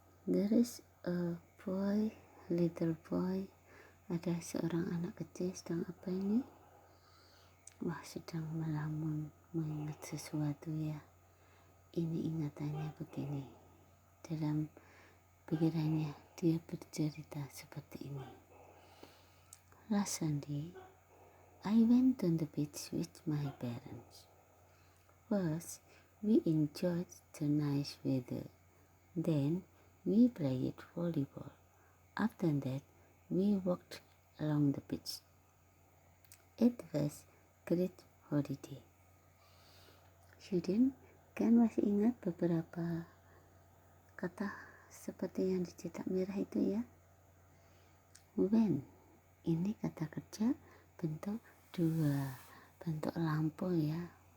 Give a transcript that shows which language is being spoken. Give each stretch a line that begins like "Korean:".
English: There is a boy, little boy.
Indonesian: Ada seorang anak kecil sedang apa ini? Wah, sedang melamun, mengingat sesuatu ya. Ini ingatannya begini. Dalam pikirannya dia bercerita seperti ini.
English: Last Sunday, I went to the beach with my parents. First, we enjoyed the nice weather. Then, we played volleyball. After that, we walked along the beach. It was great holiday.
Indonesian: Student, kan masih ingat beberapa kata seperti yang dicetak merah itu ya? When, ini kata kerja bentuk 2, bentuk lampu ya.